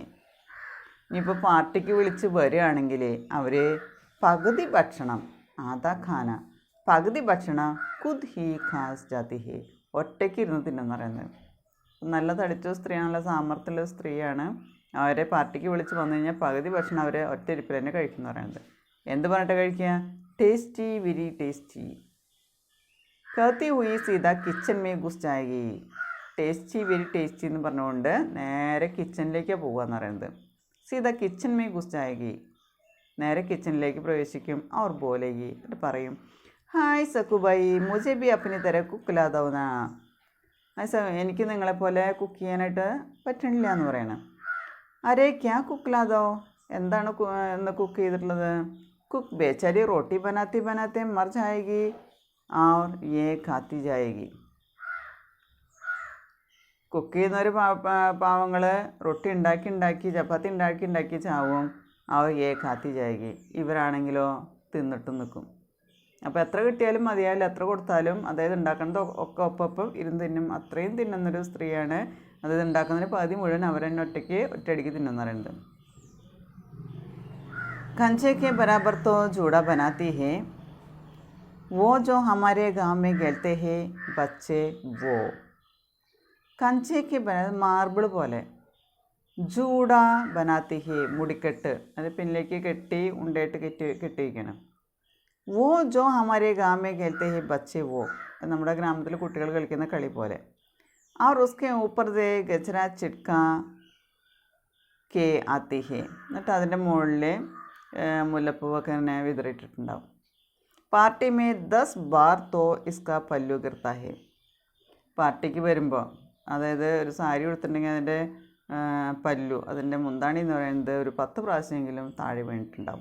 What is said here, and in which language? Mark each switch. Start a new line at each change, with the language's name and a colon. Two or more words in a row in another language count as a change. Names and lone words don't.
Malayalam: ഇനിയിപ്പോൾ പാർട്ടിക്ക് വിളിച്ച് വരികയാണെങ്കിൽ അവർ പകുതി ഭക്ഷണം
Hindi: आधा खाना
Malayalam: പകുതി ഭക്ഷണം
Hindi: खुद ही खा जाती है.
Malayalam: ഒറ്റയ്ക്ക് ഇരുന്ന് തിന്നെന്ന് പറയുന്നത്. നല്ല തടിച്ച സ്ത്രീയാണ്, നല്ല സാമർഥ്യമുള്ള സ്ത്രീയാണ്. അവരെ പാർട്ടിക്ക് വിളിച്ച് വന്നു കഴിഞ്ഞാൽ പകുതി ഭക്ഷണം അവരെ ഒറ്റ ഇരിപ്പിൽ തന്നെ കഴിക്കുന്നു പറയുന്നത്. എന്ത് പറഞ്ഞിട്ട് കഴിക്കുക?
English: tasty, very tasty.
Hindi: कहती हुई सीधा किचन में घुस जाएगी.
English: tasty very tasty
Malayalam: എന്ന് പറഞ്ഞുകൊണ്ട് നേരെ കിച്ചണിലേക്കാണ് പോകുകയെന്ന് പറയുന്നത്.
Hindi: सीधा किचन में घुस जाएगी.
Malayalam: നേരെ കിച്ചണിലേക്ക് പ്രവേശിക്കും.
Hindi: അവർ ബോലേഗി,
Malayalam: എന്നിട്ട് പറയും
Hindi: हाय सक्कूबाई മുझे भी अपनी तरह कुक ला दो ना.
Malayalam: എനിക്ക് നിങ്ങളെപ്പോലെ കുക്ക് ചെയ്യാനായിട്ട് പറ്റണില്ല എന്ന് പറയണം.
Hindi: अरे क्या कुक ला दो.
Malayalam: എന്താണ് ഇന്ന് കുക്ക് ചെയ്തിട്ടുള്ളത്?
Hindi: कुक बेचारी रोटी बनाती बनाते मर जाएगी और ये खाती जाएगी.
Malayalam: കുക്ക് ചെയ്യുന്നവർ പാവങ്ങൾ റൊട്ടി ഉണ്ടാക്കി ചപ്പാത്തി ഉണ്ടാക്കി ചാവും.
Hindi: और ये खाती जाएगी.
Malayalam: ഇവരാണെങ്കിലോ തിന്നിട്ടും നിൽക്കും. അപ്പോൾ എത്ര കിട്ടിയാലും മതിയാവില്ല, എത്ര കൊടുത്താലും അതായത് ഉണ്ടാക്കുന്നത് ഒക്കെ ഒപ്പം ഇരുന്ന് തിന്നും. അത്രയും തിന്നുന്നൊരു സ്ത്രീയാണ്. അതായത് ഉണ്ടാക്കുന്നതിന് പകുതി മുഴുവൻ അവർ തന്നെ ഒറ്റയടിക്ക് തിന്നുന്ന പറയുന്നത്.
Hindi: कंचे के बराबर तो जूड़ा बनाती है वो जो हमारे गांव में खेलते हैं बच्चे वो.
Malayalam: കഞ്ചയ്ക്ക് മാർബിൾ പോലെ
Hindi: जूड़ा बनाती है
Malayalam: മുടിക്കെട്ട്, അത് പിന്നിലേക്ക് കെട്ടി ഉണ്ടയായിട്ട് കെട്ടിയിരിക്കണം.
Hindi: वो जो हमारे गांव में खेलते हैं बच्चे वो,
Malayalam: നമ്മുടെ ഗ്രാമത്തിൽ കുട്ടികൾ കളിക്കുന്ന കളി പോലെ.
Hindi: और उसके ऊपर से गजरा चिटका के आती है.
Malayalam: എന്നിട്ട് അതിൻ്റെ മുകളിൽ മുല്ലപ്പൂവൊക്കെ ഇങ്ങനെ വിതറിയിട്ടിട്ടുണ്ടാവും.
Hindi: पार्टी में 10 बार तो इसका पल्लू गिरता है.
Malayalam: പാർട്ടിക്ക് വരുമ്പോൾ അതായത് ഒരു സാരി കൊടുത്തിട്ടുണ്ടെങ്കിൽ അതിൻ്റെ പല്ലു, അതിൻ്റെ മുന്താണി എന്ന് പറയുന്നത് ഒരു 10 പ്രാവശ്യമെങ്കിലും താഴെ വീണിട്ടുണ്ടാവും.